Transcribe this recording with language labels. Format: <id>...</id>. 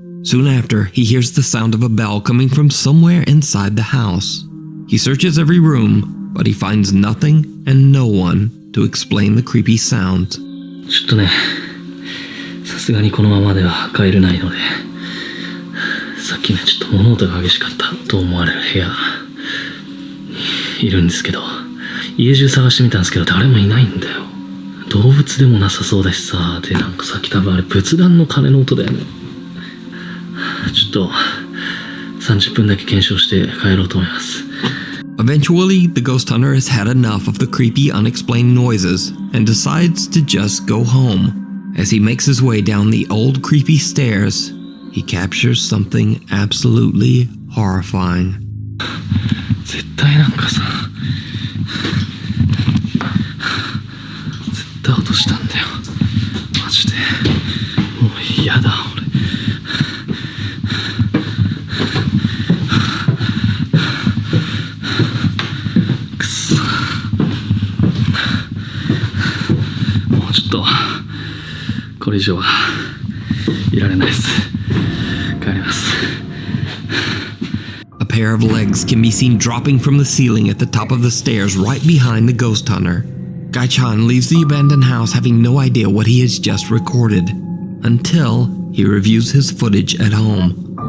<en>Soon after, he hears the sound of a bell coming from somewhere inside the house. He searches every room, but he finds nothing and no one to explain the creepy sounds.</en> <ja>ちょっとね、さすがにこのままでは帰れないので、さっきね、ちょっと物音が激しかったと思われる部屋いるんですけど、家中探してみたんですけど誰もいないんだよ。動物でもなさそうだしさ、でなんかさっき多分あれ仏壇の鐘の音だよね。ちょっと30分だけ検証して帰ろうと思います。</ja> <en>Eventually, the ghost hunter has had enough of the creepy, unexplained noises and decides to just go home. As he makes his way down the old, creepy stairs, he captures something absolutely horrifying.</en> <ja>絶対なんかさ、絶対落としたんだよ。マジで。もう嫌だ、俺。くそ。もうちょっと、これ以上はいられないです。帰ります。</ja> <en>A pair of legs can be seen dropping from the ceiling at the top of the stairs right behind the ghost hunter. Gaichan leaves the abandoned house having no idea what he has just recorded, until he reviews his footage at home.</en>